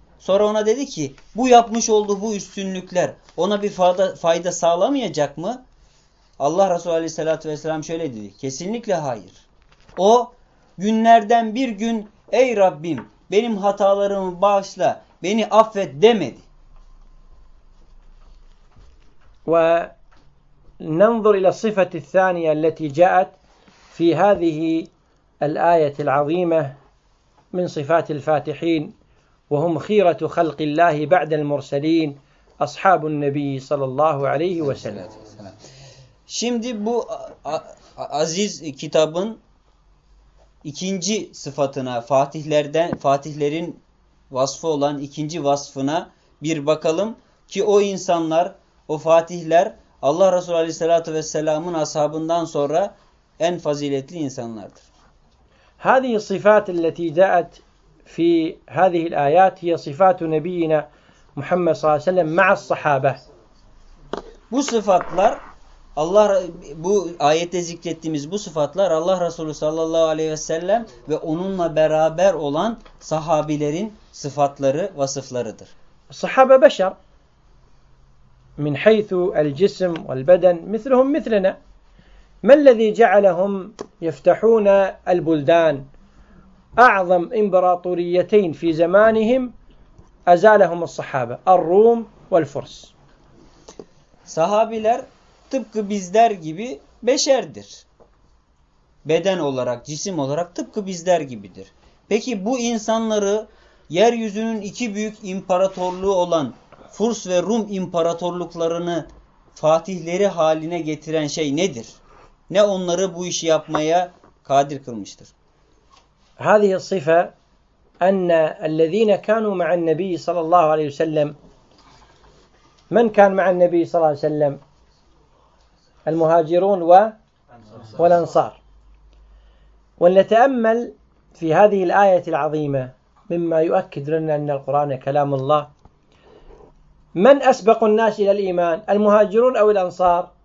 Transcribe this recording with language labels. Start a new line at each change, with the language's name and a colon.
Turkish: Sonra ona dedi ki bu yapmış olduğu bu üstünlükler ona bir fayda sağlamayacak mı? Allah Resulü Aleyhisselatü Vesselam şöyle dedi. Kesinlikle hayır. O günlerden bir gün ey Rabbim benim hatalarımı bağışla, beni affet demedi.
Arabic: Ve ننظر إلى الصفة الثانية التي جاءت في هذه الآية العظيمة من صفات الفاتحين وهم خيرة خلق الله بعد المرسلين أصحاب النبي صلى الله عليه وسلم.
Turkish: Şimdi bu aziz kitabın ikinci sıfatına, fatihlerden fatihlerin vasfı olan ikinci vasfına bir bakalım ki o insanlar, o fatihler Allah Resulü Aleyhisselatü Vesselam'ın ashabından sonra en faziletli insanlardır.
Arabic: هذه الصفات التي جاءت في هذه الآيات هي صفات نبينا محمد صلى الله عليه وسلم مع الصحابة.
Turkish: Bu sıfatlar Allah bu ayette zikrettiğimiz bu sıfatlar Allah Resulü sallallahu aleyhi ve sellem ve onunla beraber olan sahabilerin sıfatları, vasıflarıdır. Sahabe beşer.
Arabic: من حيث الجسم والبدن مثلهم مثلنا ما الذي جعلهم يفتحون البلدان أعظم إمبراطوريتين في زمانهم أزالهم الصحابة الروم والفرس
Turkish: Sahabiler tıpkı bizler gibi beşerdir. Beden olarak, cisim olarak tıpkı bizler gibidir. Peki bu insanları yeryüzünün iki büyük imparatorluğu olan Furs ve Rum imparatorluklarını fatihleri haline getiren şey nedir? Ne onları bu işi yapmaya kadir kılmıştır?
Arabic: هذه الصفة أن الذين كانوا مع النبي صلى الله عليه وسلم من كان مع النبي صلى الله عليه وسلم المهاجرون والأنصار ولنتأمل في هذه الآية العظيمة مما يؤكد لنا أن القرآن كلام الله من أسبق الناس إلى الإيمان المهاجرون أو الأنصار؟